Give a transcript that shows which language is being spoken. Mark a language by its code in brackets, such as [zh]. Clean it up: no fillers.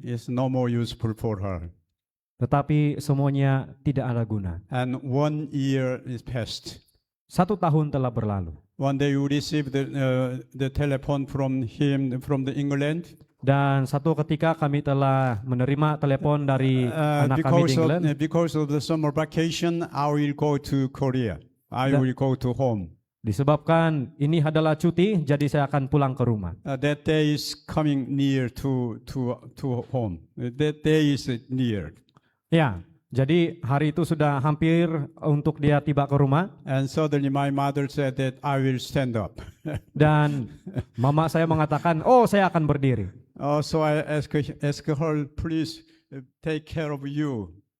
[en] It's no more useful for her. [ms] Tetapi semuanya tidak ada guna. [en] And 1 year is passed. [ms] 1 tahun telah berlalu. [en] One day you receive the telephone from him from the England. [ms] Dan satu ketika kami telah menerima telepon dari anak kami di England. [en] Because of the summer vacation, I will go to Korea. I will go to home. [ms] Disebabkan ini adalah cuti, jadi saya akan pulang ke rumah. [en] That day is coming near to home. That day is near. [ms] Ya, jadi hari itu sudah hampir untuk dia tiba ke rumah. [en] And suddenly my mother said that I will stand up. [ms] Dan mama saya mengatakan, oh saya akan berdiri. [en] So I ask her, please take care of you.